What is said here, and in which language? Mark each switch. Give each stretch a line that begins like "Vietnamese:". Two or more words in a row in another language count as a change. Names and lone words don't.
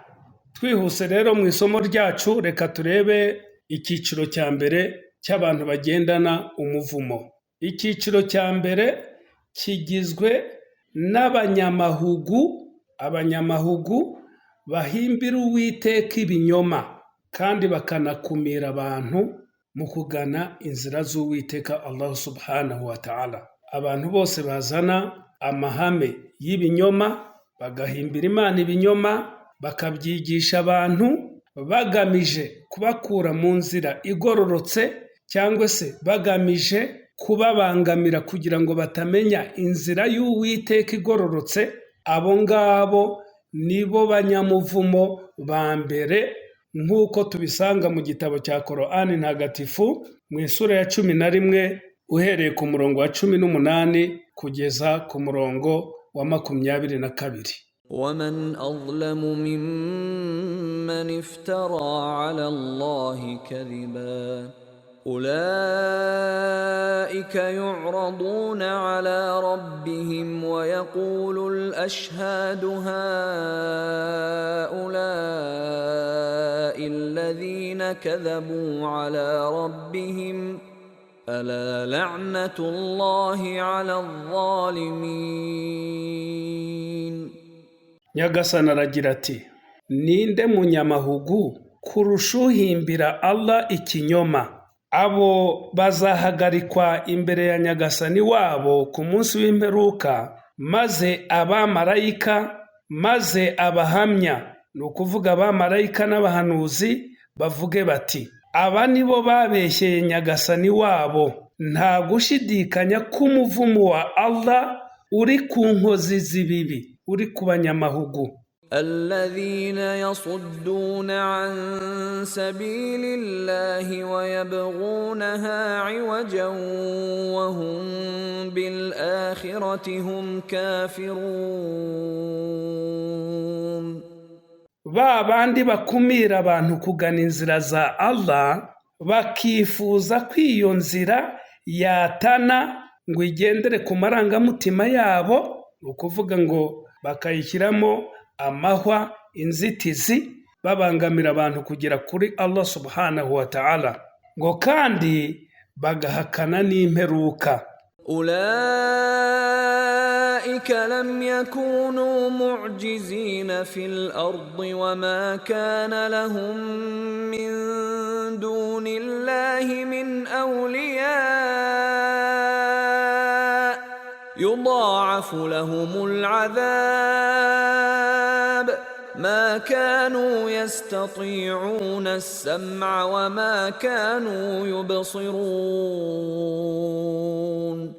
Kinyarwanda: Twihuse rero mu isomo ryacu, reka turebe icyiciro cya mbere cy'abantu bagendana umuvumo. Icyiciro cya mbere kigizwe n'abanyamahugu, abanyamahugu bahimbira Uwiteka ibinyoma kandi bakanakumira abantu mu kugana inzira z'Uwiteka Allah
Arabic: سبحانه وتعالى.
Kinyarwanda: Abantu bose bazana amahame y'ibinyoma, bagahimbira Imana ibinyoma, bakabyigisha abantu bagamije kubakura mu nzira igororotse, cyangwa se bagamije kubabangamira kugira ngo batamenya inzira y'Uwiteka igororotse. Abo ngabo nibo banyamuvumo ba mbere, nk'uko tubisanga mu gitabo cya Korani ntagatifu mu isura ya 11 uhereye ku murongo wa 18 kugeza ku murongo wa 22.
Arabic: ومن أظلم ممن افترى على الله كذبا أولئك يعرضون على ربهم ويقول الأشهاد هؤلاء الذين كذبوا على ربهم ألا لعنة الله على الظالمين.
Kinyarwanda: Nyagasani aragira ati, ninde munyamahugu kurusha uhimbira Allah ikinyoma? Abo bazahagarikwa imbere ya Nyagasani wabo ku munsi w'imperuka, maze abamarayika, maze abahamya, ni ukuvuga abamarayika n'abahanuzi, bavuge bati, aba nibo babeshyeye Nyagasani wabo. Nta gushidikanya ko umuvumo wa Allah uri ku nkozi z'ibibi, uri ku banyamahugu.
Arabic: الذين يصدون عن سبيل الله ويبغونها عوجا وهم بالآخرة هم كافرون.
Kinyarwanda: Ba bandi bakumira abantu kugana inzira za Allah, bakifuza ko iyo nzira yatana ngo igendere ku marangamutima yabo, ni ukuvuga ngo bakayishyiramo amahwa, inzitizi, babangamira abantu kugera kuri Allah
Arabic: سبحانه وتعالى,
Kinyarwanda: ngo kandi bagahakana n'imperuka.
Arabic: أولئك لم يكونوا معجزين في الأرض وما كان لهم من دون الله من أولياء يضاعف لهم العذاب ما كانوا يستطيعون السمع وما كانوا يبصرون.